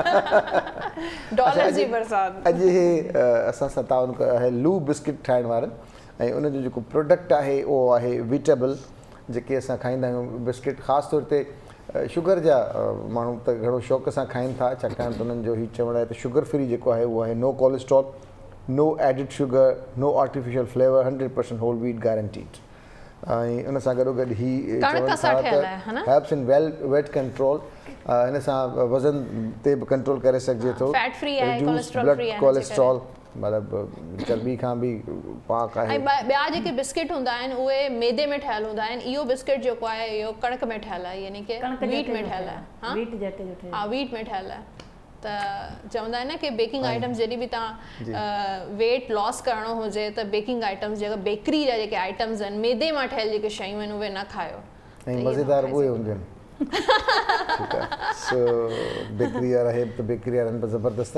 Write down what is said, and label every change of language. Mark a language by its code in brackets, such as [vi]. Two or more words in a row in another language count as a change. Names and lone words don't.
[sd] डॉलर जी बरसाति। अॼु हे असां सां ताउन कयो आहे लू बिस्किट ठाहिण वारनि ऐं उनजो जेको प्रोडक्ट आहे उहो आहे वीटेबल, जेके असां खाईंदा आहियूं बिस्किट। ख़ासि तौर ते शुगर जा माण्हू त घणो शौक़ सां खाइनि था, छाकाणि त उन्हनि जो हीउ चवणु आहे त [en] sugar free [sd] जेको आहे उहो आहे [en] no cholesterol, no added sugar, no artificial flavor, 100% whole wheat guaranteed. [sd] ऐं उन सां गॾोगॾु ही [en] helps in weight control, [sd] हिन सां वज़न ते बि कंट्रोल करे सघिजे थो, [en] reduce blood cholesterol, [sd] मतिलबु चर्बी खां बि पाक आहे। ऐं ॿिया जेके बिस्किट हूंदा आहिनि उहे मैदे में ठहियल हूंदा आहिनि। इहो बिस्किट जेको आहे इहो कणिक में ठहियल आहे, यानी कि वीट में ठहियल आहे। हा, वीट में ठहियल आहे। त चवंदा आहिनि न कि [en] baking items [sd] जॾहिं बि तव्हां [en] weight loss [sd] करिणो हुजे त [en] baking items [sd] जेका बेकरी जा जेके आइटम्स आहिनि, मैदे मां ठहियल जेके शयूं आहिनि उहे न खायो। ऐं मज़ेदार उहे हूंदियूं आहिनि। ठीकु आहे, सो बेकरी वारा हे त बेकरी वारनि पर ज़बरदस्त।